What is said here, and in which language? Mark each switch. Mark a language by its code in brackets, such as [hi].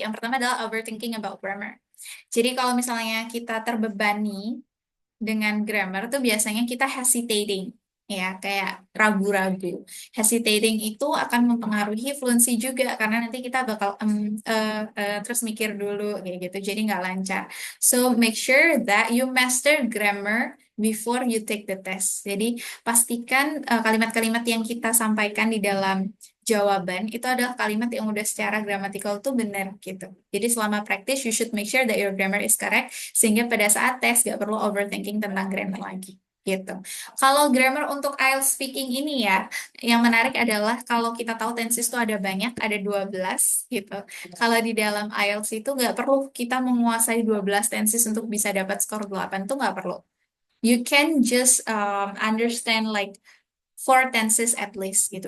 [id] Yang pertama adalah [en] overthinking about grammar. [id] Jadi kalau misalnya kita terbebani dengan grammar tuh biasanya kita hesitating, ya kayak ragu-ragu. Hesitating itu akan mempengaruhi fluency juga karena nanti kita bakal terus mikir dulu kayak gitu, jadi nggak lancar. [en] So make sure that you master grammar before you take the test. [id] Jadi pastikan kalimat-kalimat yang kita sampaikan di dalam jawaban itu adalah kalimat yang udah secara gramatikal tuh benar gitu. Jadi selama practice [en] you should make sure that your grammar is correct [id] sehingga pada saat tes gak perlu overthinking tentang grammar lagi gitu. Kalau grammar untuk IELTS speaking ini ya, yang menarik adalah kalau kita tahu tenses itu ada banyak, ada 12 gitu. Kalau di dalam IELTS itu nggak perlu kita menguasai 12 tenses untuk bisa dapat skor 8 tuh nggak perlu. [en] You can just understand like four tenses at least [id] gitu.